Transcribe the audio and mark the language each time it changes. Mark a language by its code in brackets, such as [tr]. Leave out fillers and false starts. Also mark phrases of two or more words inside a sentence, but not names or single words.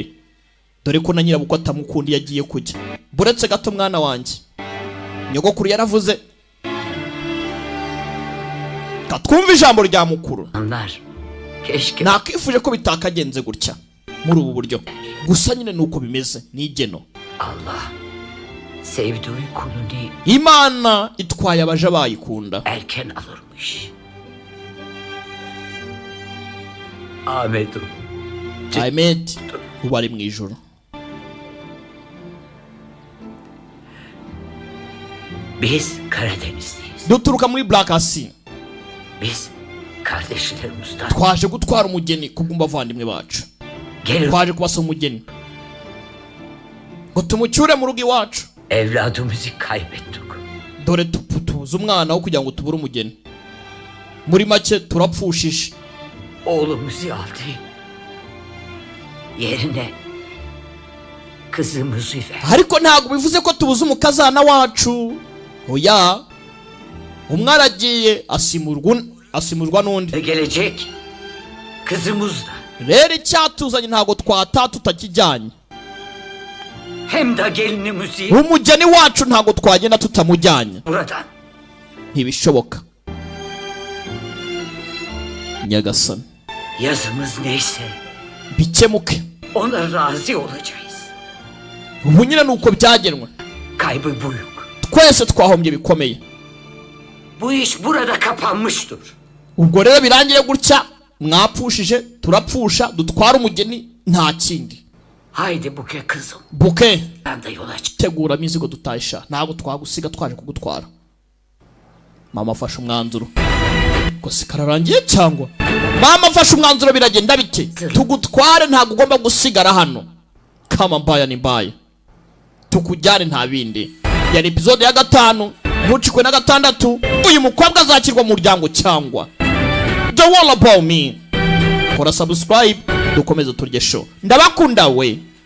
[rw] Dore ko na nyirabukwe atamukundi yagiye kujya. Buretse gato mwana wanjye. Nyogokuru yaravuze. Katwumva ijambo rya mukuru. Nakifuje ko bitakagenze gutya muri ubu buryo. Gusa nyine nuko bimeze n'igeno. [tr] Allah sevdiği kulunu [rw] Imana itwaye abaje bayikunda. [tr] Erken alırmış. [rw] Ahmet ubari mu ijoro. [tr] Biz Karadenizliyiz. [rw] Duturuka muri Black Sea. [tr] Biz kardeşlerimizden. [rw] Twaje gutwara umugeni kubwumva avandimwe bacu. Twaje kubasa umugeni. Ngo tumucyure mu rugo iwacu. [tr] Evladımızı kaybettik. [rw] Dore tuputuza umwana wo kugira ngo tubure umugeni. Muri make turapfushije. [tr] Oğlumuzu aldı. Yerine kızımızı ver. [rw] Ariko ntago bivuze ko tubuze umukazana wacu. Oya. Umwana agiye asimurwa n'undi. [tr] Gelecek kızımız da. [rw] Rero icyatuzanye ntago twata tutakijyanye. [tr] Hem de gelinimizi. [rw] Umugeni wacu ntago twagenda tutamujyanye. [tr] Buradan. [rw] Ntibishoboka. Nyagasani. [tr] Yazımız neyse. [rw] Bikemuke. [tr] Ona razı olacağız. [rw] Ubu nyine nuko byagenwe. [tr] Kaybı büyük. [rw] Twese twahombye bikomeye. [tr] Bu iş burada kapanmıştır. [rw] Ubwo rero birangiye gutya mwapfushije turapfusha dutwara umugeni nta kindi. [tr] Haydi Buke kızım. [rw] Buke. [tr] Ben de yola çık. [rw] Tegura imizigo dutayisha. Ntabwo twagusiga twaje kugutwara. Mama afashe umwanzuro. Ko sikararangiye cyangwa? Mama afashe umwanzuro biragenda bite? Tugutware ntabwo ugomba gusigara hano. [sw] Kama mbaya ni mbaya. [rw] Tukujyane nta bindi. Yari episode ya 5 ntucikwe na 6. Uyu mukobwa azakirwa mu muryango cyangwa? [en] Don't worry about me. [rw] Kora subscribe dukomeze turye show. Ndabakunda we.